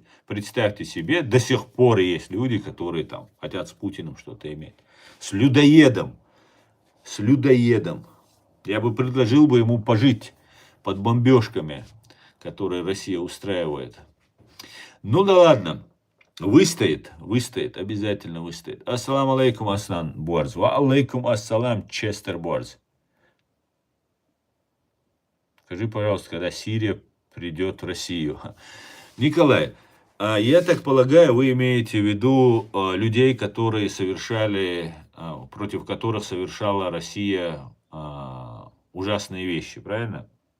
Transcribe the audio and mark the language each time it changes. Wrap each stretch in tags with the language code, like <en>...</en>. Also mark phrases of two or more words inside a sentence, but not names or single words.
<ru>Представьте себе, до сих пор есть люди, которые там хотят с Путиным что-то иметь. С людоедом. С людоедом. Я бы предложил бы ему пожить под бомбежками, которые Россия устраивает. Ну да ладно. Выстоит, обязательно выстоит.</ru> <ar>السلام عليكم, Асан Борз. وعليكم السلام,</ar> <ru>Честер Борз. Скажи, пожалуйста, когда Сирия придет в Россию. Николай, я так полагаю, вы имеете в виду людей, которые совершали, против которых совершала Россия ужасные вещи, правильно?</ru>